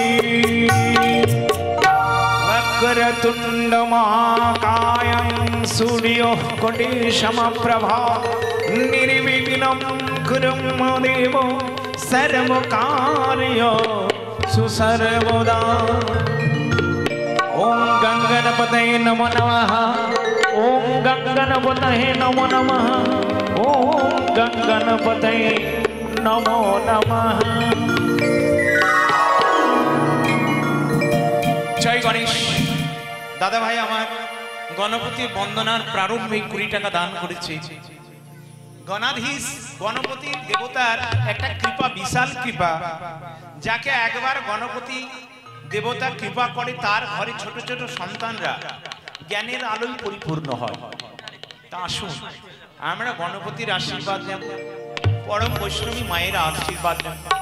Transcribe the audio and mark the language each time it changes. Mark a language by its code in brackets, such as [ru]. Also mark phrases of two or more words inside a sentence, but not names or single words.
[sa] वक्रतुंड महाकायं सूर्योः कोटिसमप्रभा निर्विघ्नं कुरु मम देव सर्वकार्य सुसर्वदा ओम गंगणपतये नमो नमः ओम गंगणपतये नमो नमः ओम गंगणपतये नमो नमः [hi] जय गणेश दादा भाई [bn] আমার গণপতি বন্দনার প্রারম্ভে 20 টাকা দান করেছে গণাধীশ গণপতি দেবতার একটা কৃপা বিশাল কৃপা যাকে একবার গণপতি দেবতা কৃপা করে তার ঘরে ছোট ছোট সন্তানরা জ্ঞানের আলোয় পরিপূর্ণ হয় তা আসুন আমরা গণপতির আশীর্বাদ নেব পরম বৈষ্ণবী মায়ের আশীর্বাদ নেব